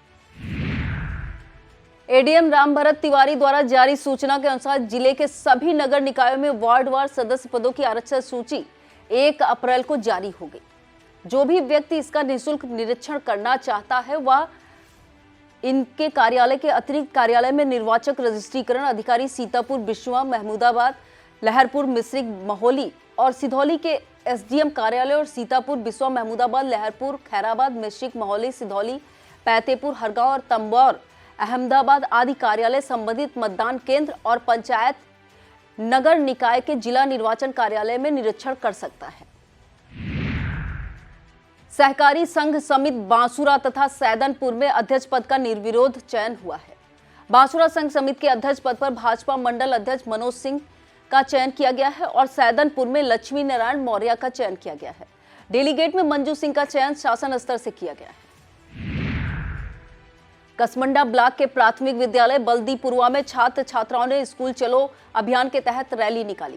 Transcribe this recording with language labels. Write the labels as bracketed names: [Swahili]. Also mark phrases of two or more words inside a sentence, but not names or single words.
[Hindi] एडीएम रामभरत तिवारी द्वारा जारी सूचना के अनुसार जिले के सभी नगर निकायों में वार्डवार सदस्य पदों की आरक्षण सूची 1 अप्रैल को जारी हो गई। जो भी व्यक्ति इसका निःशुल्क निरीक्षण करना चाहता है वह इनके कार्यालय के अतिरिक्त कार्यालय में निर्वाचक रजिस्ट्रीकरण अधिकारी सीतापुर, बिश्वा, महमूदाबाद, लहरपुर, मिश्रिक, महौली और सिधौली के एसडीएम कार्यालय और सीतापुर, बिस्वा, महमूदाबाद, लहरपुर, खैराबाद, मिश्रिक, महौली, सिधौली, पैतेपुर, हरगांव और तंबौर, अहमदाबाद आदि कार्यालय संबंधित मतदान केंद्र और पंचायत नगर निकाय के जिला निर्वाचन कार्यालय में निरीक्षण कर सकता है। सहकारी संघ समिति बांसुरा तथा सैदनपुर में अध्यक्ष पद का निर्विरोध चयन हुआ है। बांसुरा संघ समिति के अध्यक्ष पद पर भाजपा मंडल अध्यक्ष मनोज सिंह का चयन किया गया है और सैदनपुर में लक्ष्मी नारायण मौर्य का चयन किया गया है। डेलीगेट में मंजू सिंह का चयन शासन स्तर से किया गया है। कसमंडा ब्लॉक के प्राथमिक विद्यालय बल्दीपुरवा में छात्र छात्राओं ने स्कूल चलो अभियान के तहत रैली निकाली।